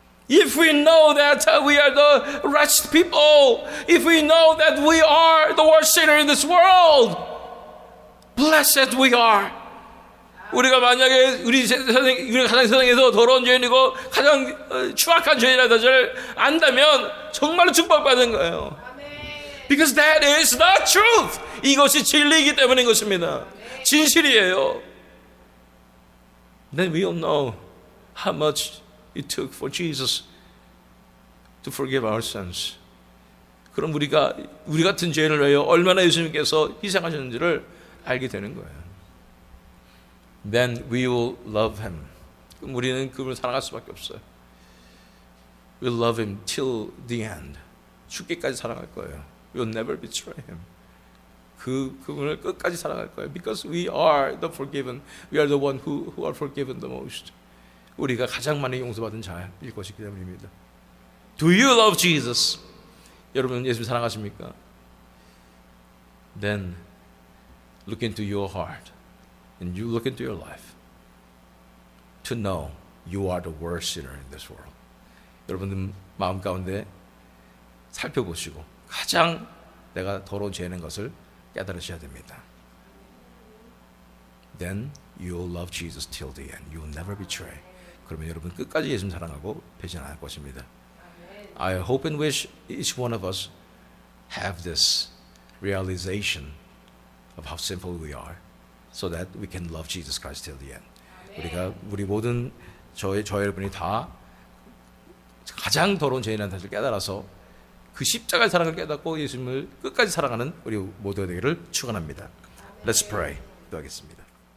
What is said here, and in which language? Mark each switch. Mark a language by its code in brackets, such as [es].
[en] If we know that we are the wretched people, if we know that we are the worst sinner in this world, blessed we are. [ko] 우리가 만약에 우리가 가장 세상에서 더러운 죄인이고 가장 추악한 죄인이라는 것을 안다면 정말로 축복받은 거예요. [en] Because that is the truth. [ko] 이것이 진리이기 때문인 것입니다. 진실이에요. [en] Then we all know how much it took for Jesus to forgive our sins. [ko] 그럼 우리가 우리 같은 죄인을 위하여 얼마나 예수님께서 희생하셨는지를 알게 되는 거예요. [en] Then we will love him. [ko] 그럼 우리는 그분을 사랑할 수밖에 없어요. [en] We'll love him till the end. [ko] 죽기까지 사랑할 거예요. [en] We'll never betray him. [ko] 그분을 끝까지 사랑할 거예요. [en] Because we are the forgiven. We are the one who are forgiven the most. [ko] 우리가 가장 많이 용서받은 자일 것이기 때문입니다. [en] Do you love Jesus? [ko] 여러분 예수님 사랑하십니까? [en] Then look into your heart and you look into your life to know you are the worst sinner in this world. [ko] 여러분들 마음 가운데 살펴보시고 가장 내가 더러운 죄인 것을 깨달으셔야 됩니다. [en] Then you will love Jesus till the end. You will never betray. [ko] 그러면 여러분 끝까지 예수님 사랑하고 배신 안 할 것입니다. [en] I hope and wish each one of us have this realization of how sinful we are, so that we can love Jesus Christ till the end. [ko] 우리 모든 저 여러분이 다 가장 더러운 죄인이라는 사실을 깨달아서 그 십자가의 사랑을 깨닫고 예수님을 끝까지 사랑하는 우리 모두가 되기를 축원합니다. [en] Let's pray. [ko] 기도하겠습니다.